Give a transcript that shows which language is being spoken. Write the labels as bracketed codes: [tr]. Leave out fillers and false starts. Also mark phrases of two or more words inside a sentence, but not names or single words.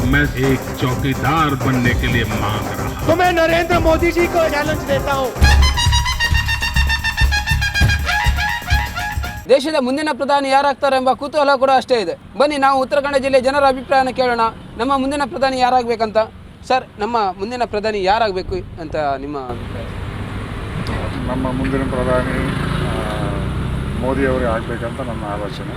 [hi] मैं एक चौकीदार बनने के लिए मांग रहा हूं। तो मैं नरेंद्र मोदी जी को चैलेंज देता हूं। [kn] ದೇಶದ ಮುಂದಿನ ಪ್ರಧಾನಿ ಯಾರಾಗ್ತಾರೆ ಎಂಬ ಕುತೂಹಲ ಕೂಡ ಅಷ್ಟೇ ಇದೆ. ಬನ್ನಿ ನಾವು ಉತ್ತರ ಕನ್ನಡ ಜಿಲ್ಲೆ ಜನರ ಅಭಿಪ್ರಾಯನ ಕೇಳೋಣ. ನಮ್ಮ ಮುಂದಿನ ಪ್ರಧಾನಿ ಯಾರಾಗಬೇಕಂತ. ಸರ್, ನಮ್ಮ ಮುಂದಿನ ಪ್ರಧಾನಿ ಯಾರಾಗಬೇಕು ಅಂತ ನಿಮ್ಮ ಅಭಿಪ್ರಾಯ? ನಮ್ಮ ಮುಂದಿನ ಪ್ರಧಾನಿ ಮೋದಿಯವರೇ ಆಗಬೇಕಂತ ನನ್ನ ಆಲೋಚನೆ.